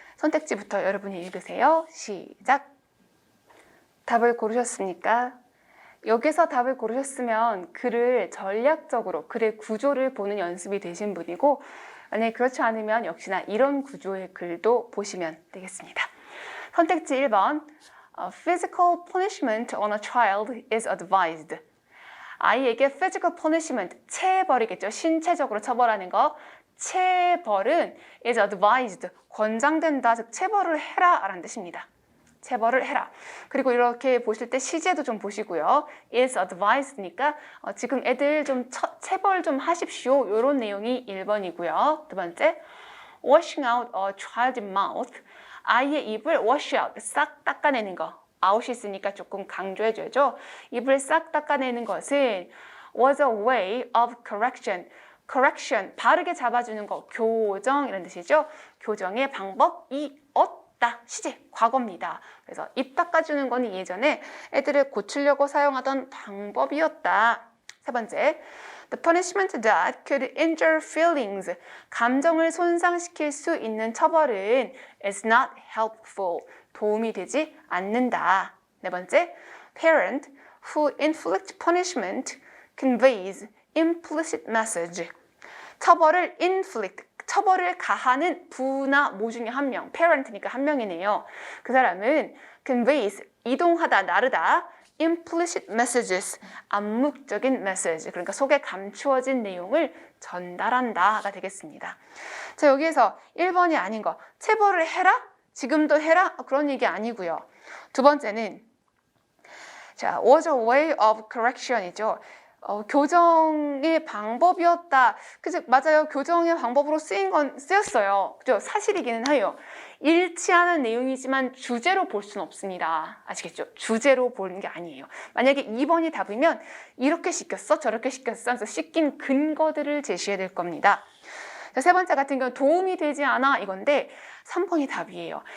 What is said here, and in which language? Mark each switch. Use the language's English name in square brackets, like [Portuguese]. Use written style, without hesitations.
[Korean] 선택지부터 여러분이 읽으세요. 시작! 답을 고르셨습니까? 여기서 답을 고르셨으면 글을 전략적으로 글의 구조를 보는 연습이 되신 분이고 만약에 그렇지 않으면 역시나 이런 구조의 글도 보시면 되겠습니다. 선택지 1번 [English] Physical punishment on a child is advised. [Korean] 아이에게 physical punishment, 체벌이겠죠. 신체적으로 처벌하는 거. 체벌은 [English] is advised, [Korean] 권장된다, 즉 체벌을 해라 라는 뜻입니다. 체벌을 해라. 그리고 이렇게 보실 때 시제도 좀 보시고요. is advised니까 지금 애들 좀 체벌 좀 하십시오. 이런 내용이 1번이고요. 두 번째, [English] washing out a child's mouth. [Korean] 아이의 입을 wash out, 싹 닦아내는 거. out이 있으니까 조금 강조해줘야죠. 입을 싹 닦아내는 것은 [English] was a way of correction. [Korean] correction, 바르게 잡아주는 거, 교정 이런 뜻이죠. 교정의 방법이었다. 시제, 과거입니다. 그래서 입 닦아주는 거는 예전에 애들을 고치려고 사용하던 방법이었다. 세 번째, [English] the punishment that could injure feelings. [Korean] 감정을 손상시킬 수 있는 처벌은 [English] is not helpful. [Korean] 도움이 되지 않는다. 네 번째, [English] parent who inflict punishment conveys implicit message. [Korean] 처벌을 inflict, 처벌을 가하는 부나 모 중에 한 명, parent니까 한 명이네요. 그 사람은 conveys, 이동하다, 나르다, [English] implicit messages, [Korean] 암묵적인 message, 그러니까 속에 감추어진 내용을 전달한다가 되겠습니다. 자, 여기에서 1번이 아닌 거, 체벌을 해라? 지금도 해라? 그런 얘기 아니고요. 두 번째는 자, [English] was a way of correction이죠. [Korean] 교정의 방법이었다. 그죠? 맞아요. 교정의 방법으로 쓰였어요. 그죠? 사실이기는 해요. 일치하는 내용이지만 주제로 볼 수는 없습니다. 아시겠죠? 주제로 보는 게 아니에요. 만약에 2번이 답이면 이렇게 시켰어? 저렇게 시켰어? 하면서 씻긴 근거들을 제시해야 될 겁니다. 자, 세 번째 같은 경우는 도움이 되지 않아 이건데 3번이 답이에요.